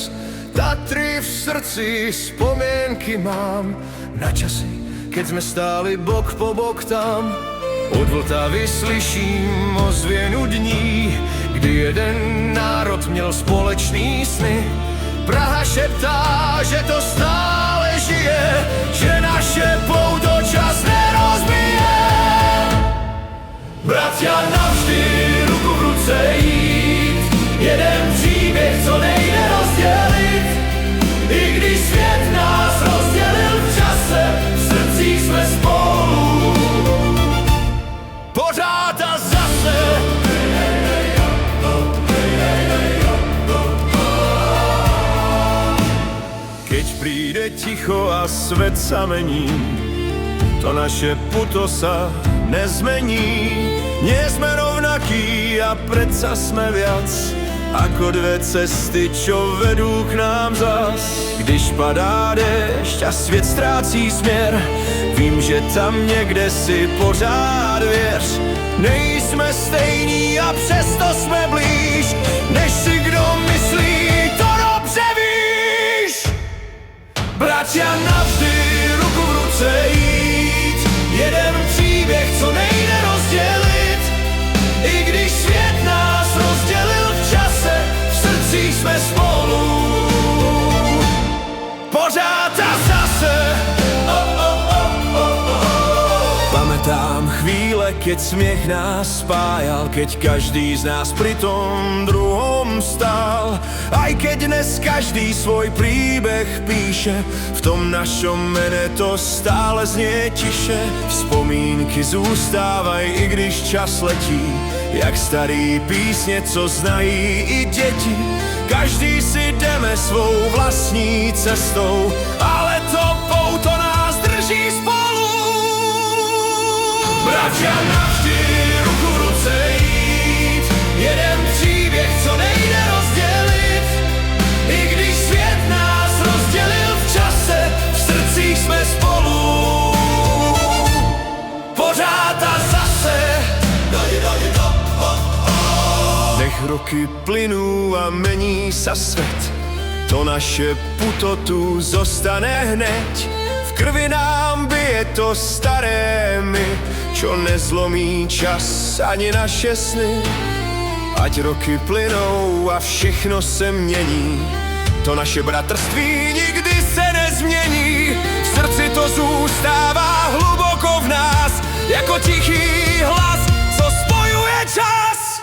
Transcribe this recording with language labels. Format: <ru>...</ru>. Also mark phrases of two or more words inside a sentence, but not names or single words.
<sk>Tatry v srdci, spomienky mám na časy, keď sme stáli bok po bok tam.</sk> <cs>Od Vltavy slyším ozvěnu dní, kdy jeden národ měl společný sny. Praha šeptá, že to stále žije, že naše pouto čas nerozbije. Bratia navždy ruku v ruce jít, jeden příběh, co nejde rozdělit. I když svět nás rozdělil v čase, v srdcích jsme spolu. Pořád a zase.</cs> <sk>Keď príde ticho a svet sa mení, to naše puto sa nezmení. Nie sme rovnakí a predsa sme viac ako dve cesty, čo vedú k nám zas.</sk> <cs>Když padá déšť a svět ztrácí směr, vím, že tam někde si pořád věř. Nejsme stejní a přesto jsme blíž, než si kdo myslí, to dobře víš. Bratia navždy ruku v ruce jít, jeden příběh, co nejde rozdělit. I když svět nás rozdělil v čase, v srdcích jsme spolu. Pořád a zase.</cs> <sk>Pamätám chvíle, keď smiech nás spájal, keď každý z nás pri tom druhom stál. Aj keď dnes každý svoj príbeh píše, v tom našom mene to stále znie tiše.</sk> <cs>Vzpomínky zůstávaj, i když čas letí, jak starý písně, co znají i děti. Každý si jdeme svou vlastní cestou, ale to pouto nás drží spolu. Bratia navždy ruku v ruce jít, jeden příběh, co nejde rozdělit. I když svět nás rozdělil v čase, v srdcích jsme spolu. Pořád a zase.</cs> <sk>Nech roky plynú a mení sa svet, to naše puto tu zostane hneď. V krvi nám bije to staré my, čo nezlomí čas ani naše sny.</sk> <cs>Ať roky plynou a všechno se mění, to naše bratrství nikdy se nezmění. V srdci to zůstává hluboko v nás, jako tichý hlas, co spojuje čas.</cs>